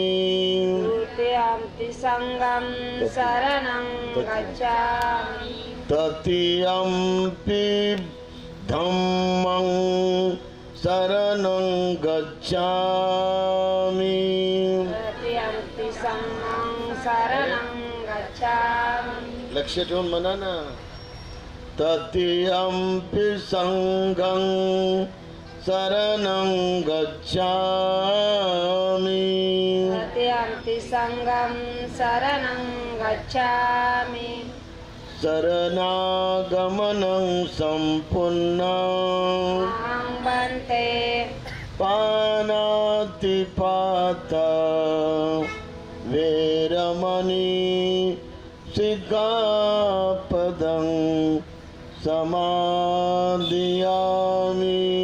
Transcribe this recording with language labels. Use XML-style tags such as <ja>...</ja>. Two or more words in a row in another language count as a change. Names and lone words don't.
<pi>द्वितीयंपि संघं शरणं गच्छामि तृतीयंपि धम्मं शरणं गच्छामि तृतीयंपि संघं शरणं गच्छामि।</pi> <mr>लक्ष ठेवून म्हणा ना।</mr> <pi>तृतीयंपि संघं शरणं गच्छामि तृतीयंपि संघं शरणं गच्छामि शरणागमनं सम्पूर्णम् अहं वन्दे पानातिपाता वेरमणि सिक्खापदं समादियामि</pi>